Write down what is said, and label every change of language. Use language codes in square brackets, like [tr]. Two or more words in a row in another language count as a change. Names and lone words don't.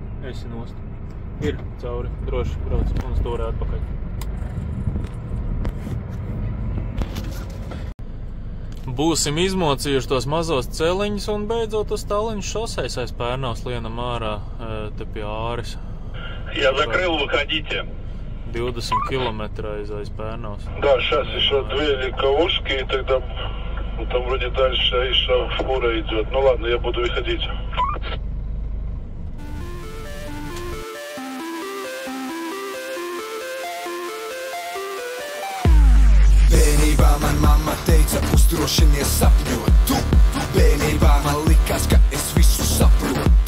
[lv] Esi nost. Ir cauri. Droši brauc un stūrē atpakaļ. Būsim izmocījuši tos mazos celiņus un beidzot uz Tallinas šoseis aiz Pērnavas lienam ārā te pie Āris. [ru] Я закрыл, выходите. 20 километров aiz Pērnavas. Да, сейчас еще 2 легковушки, и тогда там вроде дальше еще фура идет. Ну ладно, я буду выходить. [lv] Bērnībā man mamma teica, uzdrošinies sapņot. Bērnībā man likās, ka es visu saprotu.